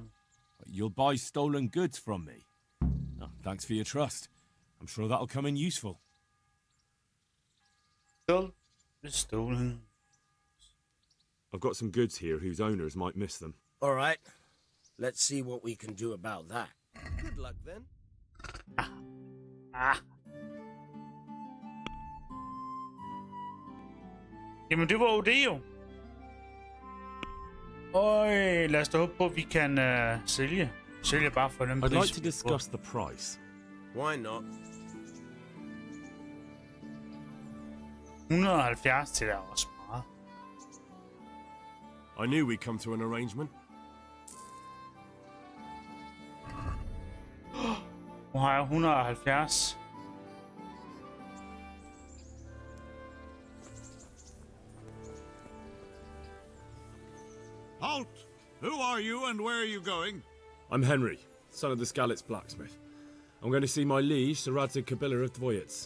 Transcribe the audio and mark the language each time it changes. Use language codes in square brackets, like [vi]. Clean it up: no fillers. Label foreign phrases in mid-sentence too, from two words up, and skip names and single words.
[en] You'll buy stolen goods from me. Oh, thanks for your trust. I'm sure that'll come in useful. Still stolen. I've got some goods here whose owners might miss them. All right. Let's see what we can do about that. Good luck then. [da] Jamen, det var jo det jo. Lad os da håbe på, at vi kan sælge. Sælge bare for dem. [en] I'd like to discuss the price. Why not? [da] 170 til der er også meget. [en] I knew we'd come to an arrangement. [da] Nu har jeg 170. [en] Halt! Who are you and where are you going? I'm Henry, son of the Skalitz blacksmith. I'm going to see my liege, Sir Radzig Kobylas of Dvoyets.